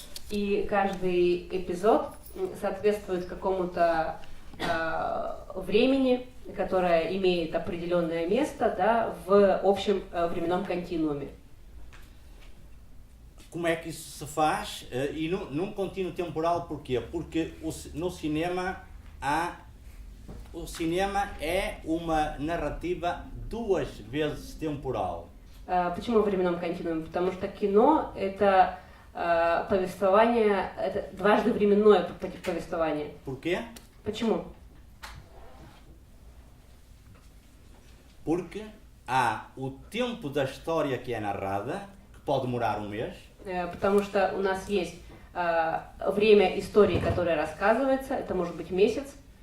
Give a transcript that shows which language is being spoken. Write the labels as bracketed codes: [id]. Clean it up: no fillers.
[ru] И каждый эпизод соответствует какому-то времени, которое имеет определенное место, да, в общем временном континууме. [pt] Como é que isso se faz? E num contínuo temporal, porquê? Porque no cinema o cinema é uma narrativa duas vezes temporal. [ru] Почему в временном континууме? Потому что кино – это повествование, это дважды временное повествование. [pt] Porquê? [ru] Почему? [pt] Porque há o tempo da história que é narrada, que pode demorar um mês, [ru] Потому что у нас есть время истории, которое рассказывается, это может быть месяц,